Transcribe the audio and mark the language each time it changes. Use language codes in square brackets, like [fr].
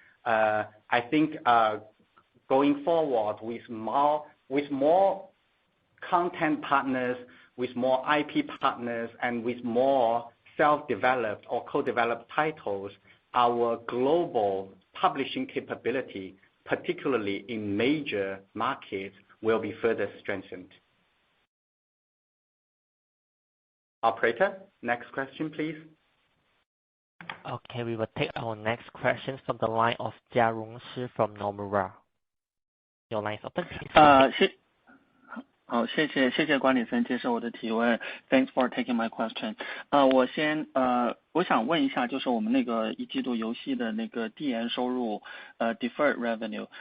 [en] I think going forward with more content partners, with more IP partners, and with more self-developed or co-developed titles, our global publishing capability, particularly in major markets, will be further strengthened. Operator, next question, please. Okay, we will take our next question from the line of Jiarong Shi from Nomura. Your line is open, please. [zh] 好，谢谢管理层接受我的提问。 [en] Thanks for taking my question. [zh] 我想问一下，就是我们那个一季度游戏的那个递延收入，deferred revenue。